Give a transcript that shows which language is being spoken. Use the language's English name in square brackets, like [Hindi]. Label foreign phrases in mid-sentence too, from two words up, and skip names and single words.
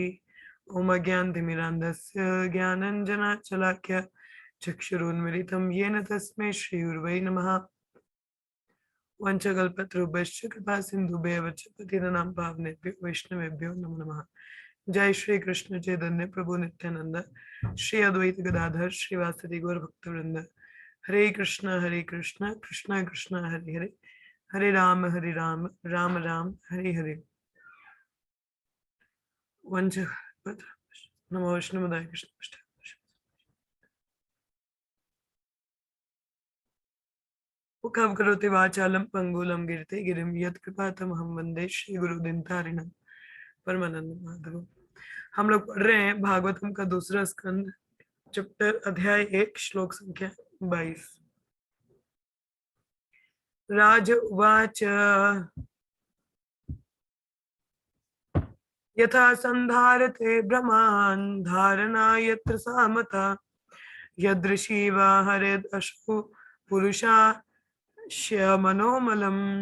[Sanskrit] ओम अज्ञानतिमिरान्धस्य ज्ञानञ्जनशलाकया चक्षुरुन्मिलितं येन तस्मै श्रीगुरवे नमः। वंशकल्पतरुभ्यश्च कृपा सिन्धुभ्येव च पतितानां पावनेभ्यो वैष्णवेभ्यो नमो नमः। जय श्री कृष्ण चैतन्य प्रभु नित्यानंद श्री अद्वैत गदाधर श्रीवासदि गौर भक्तवृंद। हरे कृष्ण कृष्ण कृष्ण हरे हरे, हरे राम राम राम हरे हरे। वंशकल्पतरुभ्यश्च नमो विष्णुपदाय कृष्ण। मुखं करोति वाचालं पंगुलं गिरते गिरिं यत्कृपातमहं वन्दे श्रीगुरुदिनतारिणं परमानंद माधव। [Hindi] हम लोग पढ़ रहे हैं भागवतम का दूसरा स्कंद, चैप्टर अध्याय 1 श्लोक संख्या 22। [Sanskrit] राज उवाच यथा संधारते ब्रह्मान् धारणा यत्र सामता यदृशी वा हरेदशु पुरुषास्य मनोमलम्।